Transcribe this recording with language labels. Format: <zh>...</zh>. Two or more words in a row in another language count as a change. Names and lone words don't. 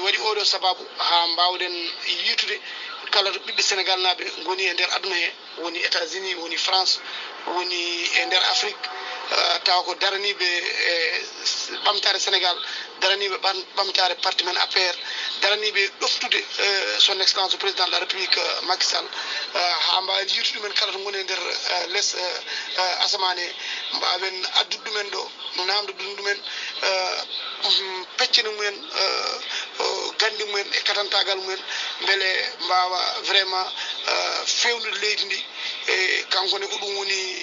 <ff>waɗi oɗo sababu ha mbawɗen yitude kala to ɓiɓɓe Sénégal naɓe goni e nder aduna he woni États-Unis woni France woni e nder Afrique tawa ko daraniɓe e ɓamtare Sénégal daraniɓe ɓamtare parti men APR daraniɓe ɗoftude</ff> <fr>son excellence président de la république Macky Sall</fr> <ff>ha mbawi yirtude ɗumen kala to goni e nder less asamane mbawen addude ɗumen ɗo namde ɗumen peccene mumen gandi mumen e katantagal mumen beele mbawa vraiment fewnude leydi ndi e kankone ko ɗum woni</ff>